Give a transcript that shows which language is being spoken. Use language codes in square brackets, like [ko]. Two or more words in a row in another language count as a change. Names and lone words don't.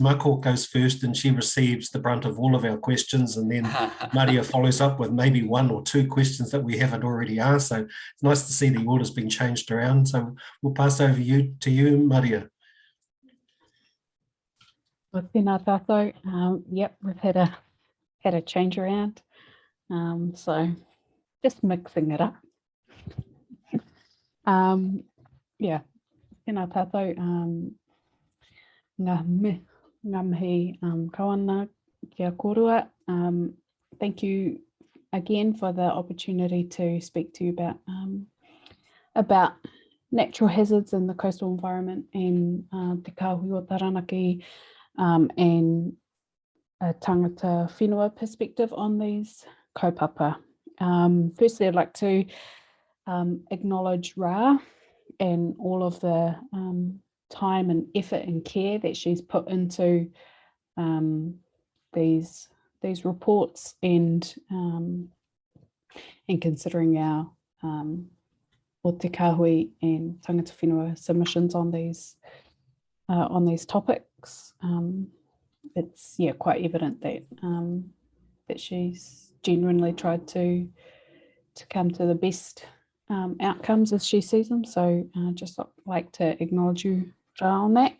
[en] Mako goes first and she receives the brunt of all of our questions, and then Maria follows up with maybe 1 or 2 questions that we haven't already asked. So it's nice to see the order's been changed around. So we'll pass over to you, Maria. Well, [mi] tēnā tātou. [en] Yep, we've had a change around. So just mixing it up. Yeah, [mi] tēnā tātou. Ngā mihi kawana kia korua. [en] Thank you again for the opportunity to speak to you about natural hazards in the coastal environment and Te Kāhui o Taranaki and a [mi] tangata whenua [en] perspective on these kaupapa. Firstly, I'd like to acknowledge Ra and all of the time and effort and care that she's put into these reports and considering our o Te Kāhui and [mi] tangata whenua [en] submissions on these topics. It's quite evident that that she's genuinely tried to come to the best outcomes as she sees them. So just like to acknowledge you, Ra, on that.